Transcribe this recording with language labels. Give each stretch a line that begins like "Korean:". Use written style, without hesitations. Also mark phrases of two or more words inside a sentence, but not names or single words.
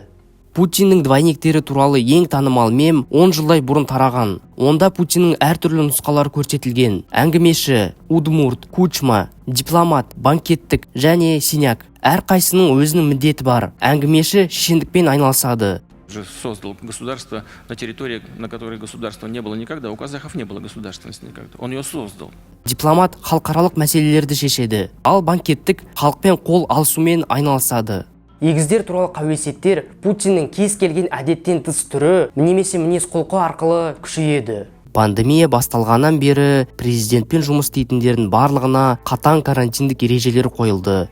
Kazakh: Путиннің двойниктері туралы ең танымал мем 10 жылдай бұрын тараған. Онда Путиннің әртүрлі нұсқалары көрсетілген. Әңгімеші, удмурт, кучма, дипломат, банкеттік және синяк. Әрқайсының өзінің міндеті бар. Әңгімеші шешендікпен айналысады.
Russian: Создал государство на территории, на которой государства не было никогда. У казахов не было государственности никогда. Он ее создал.
Kazakh: Дипломат халықаралық мәселелерді шешеді. Ал банкеттік халықпен қол алысумен айналысады. Егіздер туралы қауесеттер Путиннің кез келген әдеттен тыс түрі немесе мінез құлқы арқылы күшейеді. Пандемия басталғаннан бері президентпен жұмыс істейтіндердің барлығына қатаң карантиндік ережелер қойылды.